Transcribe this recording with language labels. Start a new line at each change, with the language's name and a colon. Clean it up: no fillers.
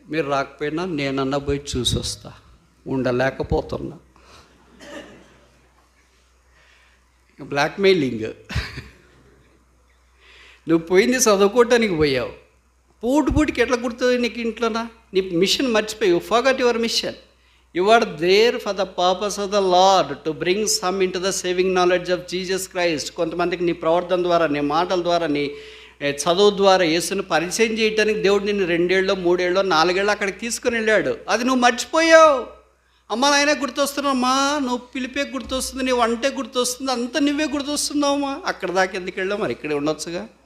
Telugu: మీరు రాకపోయినా నేనన్నా పోయి చూసి వస్తా, ఉండలేకపోతున్నా.
English: Blackmailing.
Telugu: నువ్వు పోయింది చదువుకోవటానికి పోయావు, పూటికి ఎట్లా గుర్తుంది నీకు ఇంట్లోనా? నీ మిషన్ మర్చిపోయి,
English: You forgot your mission. You are there for the purpose of the Lord to bring some into the saving knowledge of Jesus Christ.
Telugu: కొంతమందికి నీ ప్రవర్తన ద్వారా, నీ మాటల ద్వారా, నీ చదువు ద్వారా యేసుని పరిచయం చేయడానికి దేవుడు నిన్ను 2 ఏళ్ళో 3 ఏళ్ళో 4 ఏళ్ళో అక్కడికి తీసుకుని వెళ్ళాడు. అది నువ్వు మర్చిపోయావు. అమ్మ నాయనే గుర్తొస్తున్నామ్మా, నువ్వు పిలిపే గుర్తొస్తుంది, నీ వంటే గుర్తొస్తుంది, అంతా నువ్వే గుర్తొస్తున్నావమ్మా. అక్కడ దాకా ఎందుకు వెళ్ళావు? మరి ఇక్కడే ఉండొచ్చుగా.